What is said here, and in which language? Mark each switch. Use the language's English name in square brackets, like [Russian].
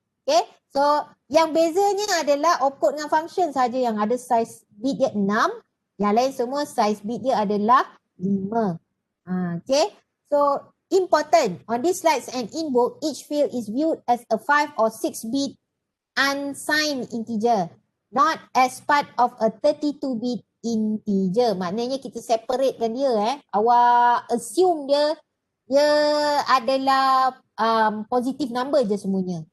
[Malay] Okay, so yang bezanya adalah opcode dengan function saja yang ada size bit dia 6, yang lain semua size bit dia adalah 5. [English] Okay, so important on these slides and in book, each field is viewed as a 5 or 6 bit unsigned integer, not as part of a 32-bit integer. [Malay] Maknanya kita separatekan dia. Awak assume dia adalah positive number je semuanya.